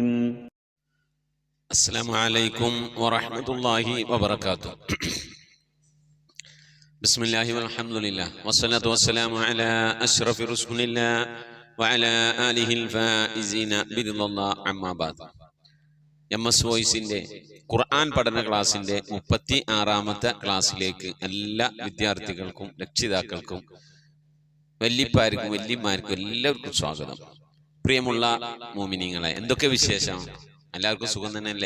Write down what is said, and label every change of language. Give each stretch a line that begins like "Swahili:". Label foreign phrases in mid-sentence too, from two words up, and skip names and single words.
Arabic: السلام عليكم ورحمة الله وبركاته. بسم الله والحمد لله والصلاة والسلام على أشرف رسول الله وعلى آله الفائزين برضا الله أما بعد.
Malayalam: MS വോയിസിന്റെ ഖുർആൻ പഠന ക്ലാസിന്റെ 36ാമത്തെ ക്ലാസ്സിലേക്ക് എല്ലാ വിദ്യാർത്ഥികൾക്കും രക്ഷിതാക്കൾക്കും വല്യപ്പാർക്കും വല്യമാർക്കും എല്ലാവർക്കും സ്വാഗതം. പ്രിയമുള്ള മോമിനിങ്ങളെ, എന്തൊക്കെ വിശേഷം? എല്ലാവർക്കും സുഖം തന്നെയല്ലേ?